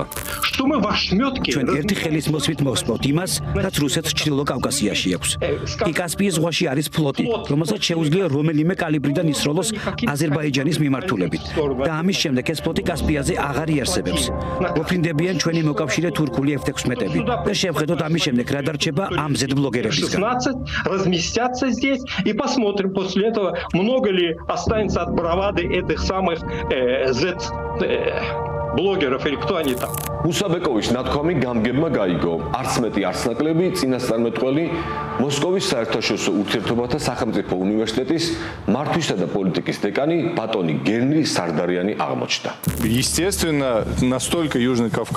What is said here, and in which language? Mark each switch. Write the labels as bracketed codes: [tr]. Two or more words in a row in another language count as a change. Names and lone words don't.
[ka] ჩვენ ერთი ხელის მოსვით მოვსპოთ იმას, რაც რუსეთს ჩრდილო კავკასიაში აქვს. კი კასპიის ზღვაში არის ფლოტი, რომელსაც შეუძლია რომელიმე კალიბრიდან ისროლოს აზერბაიჯანის მიმართულებით. და ამის შემდეგ ეს ფლოტი კასპიაზე აღარ იარსებებს. მოფრინდებიან ჩვენი მოკავშირე თურქული F-16-ები და შევხედოთ ამის შემდეგ რა დარჩება ამ ზედ-ბლოგერებისგან. [ru] разместятся здесь и посмотрим после этого, много ли останется от бравады этих самых Z-блогеров или кто они там. [ka] მუსაბეკოვის ნათქვამი გამგებმა გაიგო. არც მეტი არც ნაკლები წინასწარმეტყველი მოსკოვის საერთაშორისო ურთიერთობათა სახელმწიფო უნივერსიტეტის მართვისა და პოლიტიკის დეკანი ბატონი გერნი სარდარიანი აღმოჩნდა. [ru] Естественно, настолько Южный Кавказ.